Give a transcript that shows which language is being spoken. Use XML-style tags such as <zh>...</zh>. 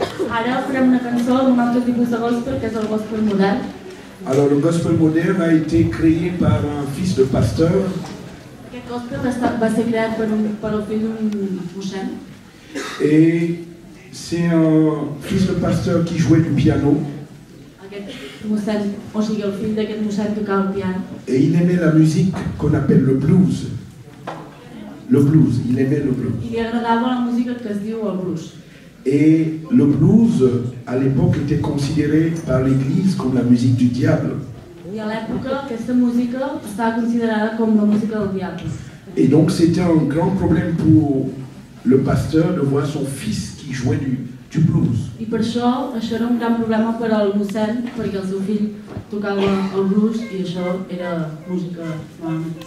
<ca>Ara farem una cançó d'un altre tipus de gospel, que és el gospel modern.</ca> <fr>Alors le gospel moderne a été créé par un fils de pasteur.</fr> <ca>Aquest gospel va ser creat per el fill d'un mossèn.</ca> <fr>Et c'est un fils de pasteur qui jouait du piano.</fr> <ca>Aquest mossèn, o sigui, el fill d'aquest mossèn tocava el piano.</ca> <fr>Et il aimait la musique qu'on appelle le blues. Le blues, il aimait le blues.</fr> <ca>I li agradava la música que es diu el blues.</ca> <fr>Et le blues, à l'époque, était considéré par l'Église comme la musique du diable.</fr> <ca>I a l'època aquesta música estava considerada com la música del diable.</ca> <fr>Et donc c'était un grand problème pour le pasteur de voir son fils qui jouait du blues.</fr> <ca>I per això era un gran problema per al mossèn, perquè el seu fill tocava el blues i això era música normalment.</ca>